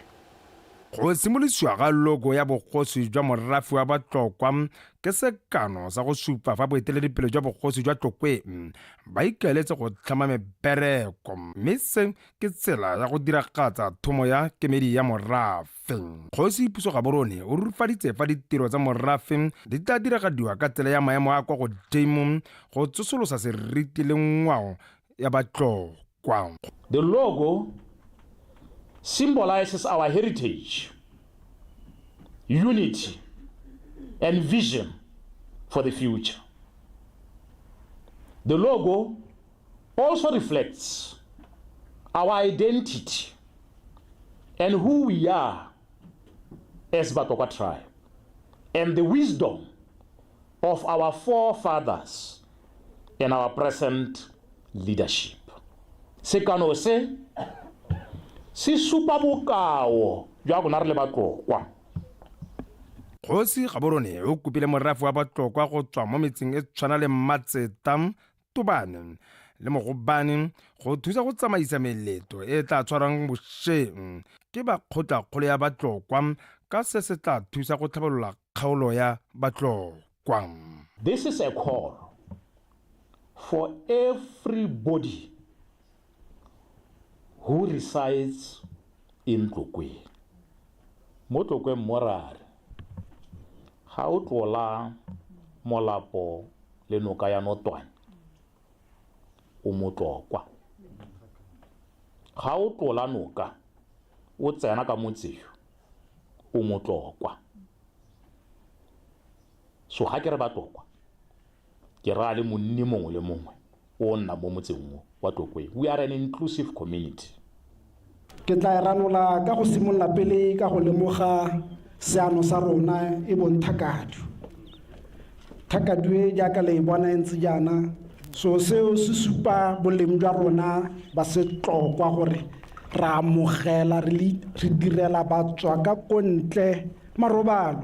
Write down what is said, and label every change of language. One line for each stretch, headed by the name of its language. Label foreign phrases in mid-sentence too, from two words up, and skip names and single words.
Tswana: go simolosiwa ga logo ya bogosi jwa morafe wa batlokwa ke sekano sa go supa fa boeteledipele jwa bogosi jwa Tlokweng ba ikaeletse go tlhama mebereko mme se ke tsela ya go diragatsa thomo ya kemedi ya morafe. Kgosipuso Gaborone o rurufaditse fa ditiro tsa morafe di tla diragadiwa ka tsela ya maemo a kwa godimo go tsosolosa seriti le ngwao ya batlokwa.
English: The logo symbolizes our heritage, unity, and vision for the future. The logo also reflects our identity and who we are as Batlokwa tribe, and the wisdom of our forefathers and our present leadership.
Tswana: Sekano se supa bokao jwa rona re le batlokwa. Kgosi Gaborone o kopile morafe wa batlokwa go tswa mo metseng e tshwana le Matseta, Tubane le Mogobane go thusa go tsamaisa meleto e tla tshwarang bošeng ke bakgotlakgolo ya batlokwa ka se se tla thusa go tlhabolola kgaolo ya batlokwa.
English: This is a call for everybody who resides in Tlokweng.
Tswana: Mo Tlokweng morare ga o tlola molapo le noka ya Notwane o motlokwa. Ga o tlola noka o tsena ka motseo o motlokwa. So ga ke re batlokwa ke ra le monni mongwe le mongwe o nna mo motseng wa Tlokweng.
English: We are an inclusive community.
Tswana: Ke tla ranola ka go simolla pele ka go lemoga seano sa rona e bonthakadu. Thakadu e jaaka le bona ntse jana so seo se supa boleng jwa rona ba setlokwa gore ra amogela re direla batswa ka kontle marobalo.